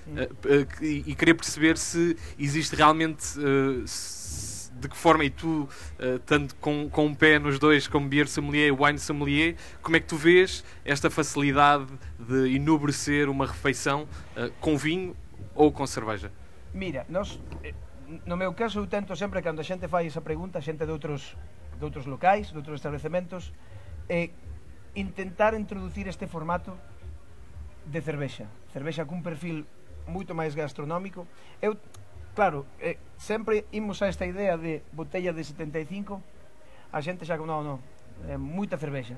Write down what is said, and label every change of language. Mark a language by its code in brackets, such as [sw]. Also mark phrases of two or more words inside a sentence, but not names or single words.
[pt] E queria perceber se existe realmente de que forma, e tu, estando com um pé nos dois, como beer sommelier e wine sommelier, como é que tu vês esta facilidade de enobrecer uma refeição com vinho ou com cerveja? Mira, no meu caso, eu tento sempre, [gl] cando a xente fai esa pregunta, a xente de outros locais, de outros establecementos, intentar introducir este formato de cervexa cun perfil moito máis gastronómico. Eu, claro, sempre imos a esta idea de botella de 75, a xente xa non, moita cervexa.